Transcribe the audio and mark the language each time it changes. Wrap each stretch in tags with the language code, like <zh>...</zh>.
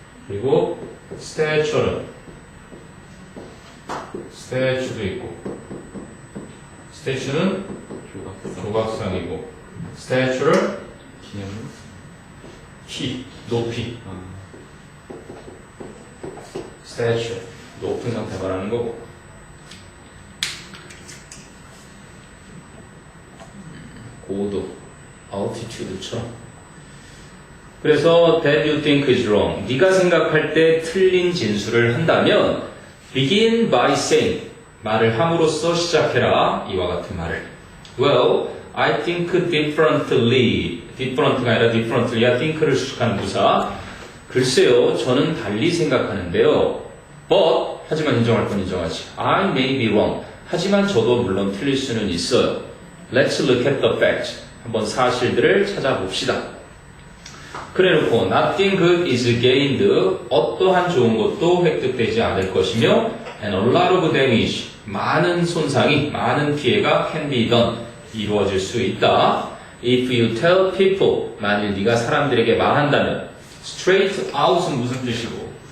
<ko>그리고 statue는 statue도 있고 statue는 조각상이고 statue를 키, 높이 statue 높은 상태 말하는 거고. 고도 altitude처럼. 그래서</ko> <en>that you think is wrong.</en> <ko>네가 생각할 때 틀린 진술을 한다면</ko> <en>begin by saying</en> <ko>말을 함으로써 시작해라. 이와 같은 말을.</ko> <en>Well, I think differently.</en> <ko>different가 아니라 differently야. think를 수식하는 부사. 글쎄요, 저는 달리 생각하는데요. But 하지만 인정할 건 인정하지.</ko> <en>I may be wrong.</en> <ko>하지만 저도 물론 틀릴 수는 있어요.</ko> <en>Let's look at the facts.</en> <ko>한번 사실들을 찾아봅시다. 그래놓고</ko> <en>nothing good is gained.</en> <ko>어떠한 좋은 것도 획득되지 않을 것이며</ko> <en>and a lot of damage.</en> <ko>많은 손상이, 많은 피해가</ko> <en>can be done.</en> <ko>이루어질 수 있다.</ko> <en>If you tell people.</en> <ko>만일 네가 사람들에게 말한다면 straight out은 무슨 뜻이고?</ko>